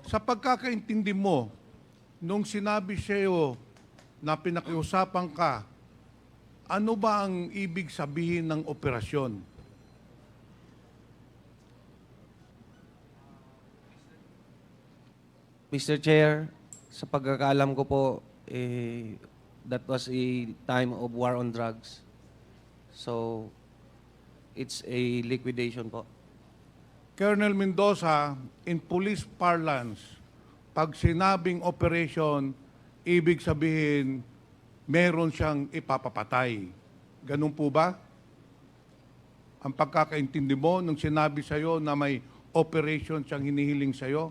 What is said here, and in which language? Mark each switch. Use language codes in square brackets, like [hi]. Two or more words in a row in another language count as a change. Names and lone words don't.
[tl] Sa pagkakaintindi mo, nung sinabi sa iyo na pinakiusapan ka, ano ba ang ibig sabihin ng operasyon? [en] Mr. [tl] Chair, sa pagkakaalam ko po, [en] that was a time of war on drugs. So, it's a liquidation po. Colonel Mendoza, in police parlance, [tl] pag sinabing operation, ibig sabihin, meron siyang ipapapatay. Ganun po ba? Ang pagkakaintindi mo nung sinabi sa'yo na may operation siyang hinihiling sa'yo?